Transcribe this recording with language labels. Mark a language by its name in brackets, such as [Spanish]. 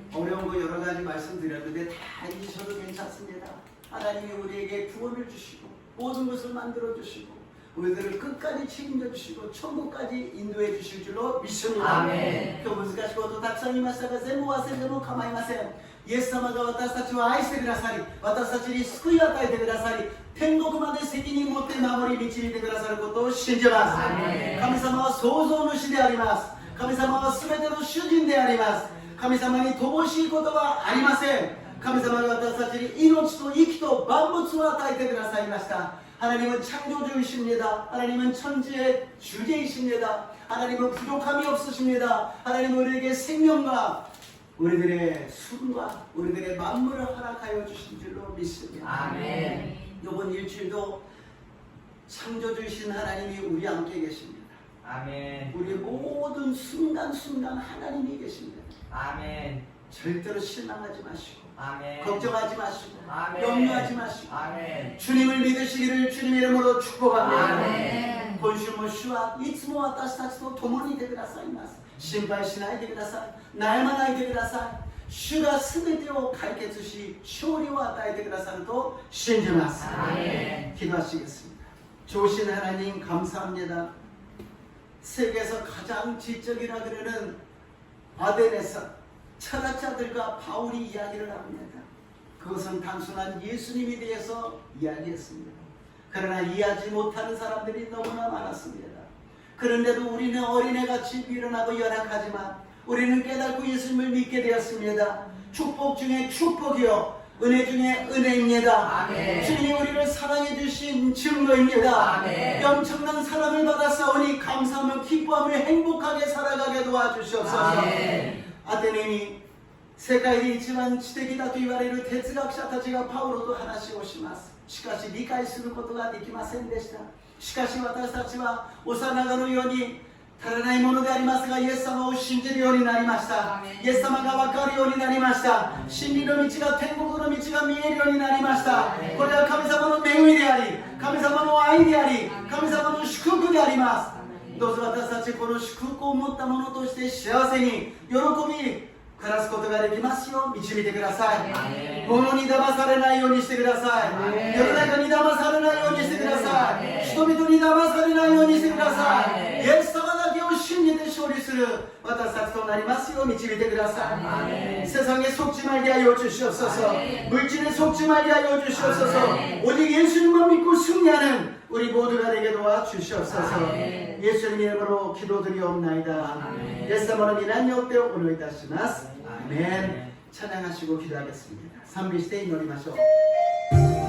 [Korean] 어려운 거 여러 가지 말씀드렸는데 다 잊으셔도 괜찮습니다. 하나님이 우리에게 구원을 주시고 모든 것을 만들어 주시고 우리들을 끝까지 책임져 주시고 천국까지 인도해 주실 줄로 믿습니다. 아멘. [Japanese] 今日難しいことたくさん言いましたが全部忘れても構いません。イエス様が私たちを愛してくださり、私たちに救いを与えてくださり、天国まで責任を持って守り導いてくださることを信じます。神様は創造主であります。神様は全ての主人であります。神様に乏しいことはありません。神様が私たちに命と息と万物を与えてくださいました。 [Korean] 하나님은 창조주이십니다. 하나님은 천지의 주제이십니다. 하나님은 부족함이 없으십니다. 하나님은 우리에게 생명과 우리들의 숨과 우리들의 만물을 허락하여 주신 줄로 믿습니다. 아멘. 이번 일주일도 창조주이신 하나님이 우리 함께 계십니다. 아멘. 우리 모든 순간순간 하나님이 계십니다. 아멘. 절대로 실망하지 마시고 아멘. 걱정하지 마시고 아멘. 염려하지 마시고 아멘. 주님을 믿으시기를 주님의 이름으로 축복합니다. 아멘. [Japanese] 今週も主はいつも私たちと共にいてくださいます。心配しないでください。悩まないでください。主が全てを解決し勝利を与えてくださると信じます。 [Korean] 아멘. 기도하시겠습니다. 좋으신 하나님 감사합니다. 세계에서 가장 지적이라 그러는 아덴에서 철학자들과 바울이 이야기를 합니다. 그것은 단순한 예수님에 대해서 이야기했습니다. 그러나 이해하지 못하는 사람들이 너무나 많았습니다. 그런데도 우리는 어린애같이 미련하고 연약하지만 우리는 깨닫고 예수님을 믿게 되었습니다. 축복 중에 축복이요 은혜 중에 은혜입니다. 아멘. 주님이 우리를 사랑해 주신 증거입니다. 아멘. 엄청난 사랑을 받았사오니 감사하며 기뻐하며 행복하게 살아가게 도와주시옵소서. 아멘. [Japanese] アテネに世界で一番知的だと言われる哲学者たちがパウロと話をします。しかし理解することができませんでした。しかし私たちは幼子のように足らないものでありますがイエス様を信じるようになりました。イエス様が分かるようになりました。真理の道が天国の道が見えるようになりました。これは神様の恵みであり神様の愛であり神様の祝福であります。どうぞ私たちこの祝福を持ったものとして幸せに喜び暮らすことができますよう導いてください。物に騙されないようにしてください。世の中に騙されないようにしてください。人々に騙されないようにしてください。イエス様だけを信じて勝利する私たちとなりますよう導いてください。 [Korean] 세상에 속지 말게 하여 주시옵소서. 물질에 속지 말게 하여 주시옵소서. 오직 예수님만 믿고 승리하는 우리 모두가 되게 도와주시옵소서. 예수님 이름으로 기도드리옵나이다. 예수님으로 인한 역대 오늘 이다시마스. 아멘. 찬양하시고 기도하겠습니다. [Japanese] 賛美して祈りましょう。